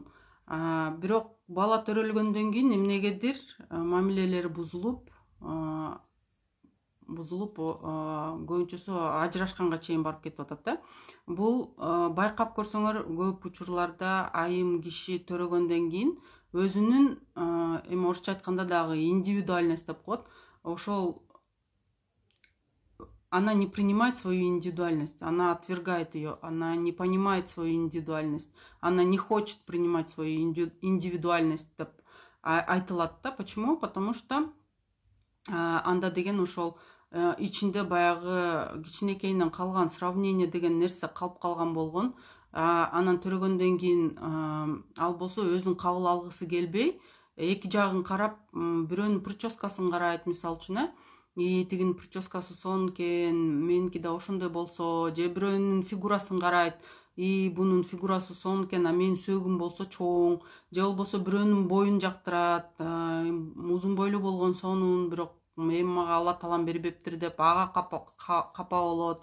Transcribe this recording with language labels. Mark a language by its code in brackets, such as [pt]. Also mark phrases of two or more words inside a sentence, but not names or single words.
[ky] Бирок бала төрөлгөндөн кийин эмнегедир мамилелери бузулуп көбүнчөсү ажырашканга чейин барып кетип атат да. Бул байкап көрсөңөр көп учурларда айым киши төрөгөндөн кийин өзүнүн эми орусча айтканда дагы индивидуальность деп коет. Ошол [ru] она не принимает свою индивидуальность, [ky] она отвергает ее, она не понимает свою индивидуальность, она не хочет принимать свою индивидуальность деп айтылат да. [ru] Почему? Потому что [ky] анда деген ошол ичинде баягы кичинекейинен калган сравнение деген нерсе калып калган болгон. Анан төрөгөндөн кийин ал болсо өзүн кабыл алгысы келбей, эки жагын карап, бирөөнүн прическасын карайт, мисалы үчүн тигинин прическасы сонун экен, меники да ошондой болсо, же бирөөнүн фигурасын карайт, бунун фигурасы сонун экен, менин сөөгүм болсо чоң, же болбосо бирөөнүн боюн жактырат, узун бойлуу болгон сонун, бирок эми мага Алла таалам бербептир деп ага капа болот.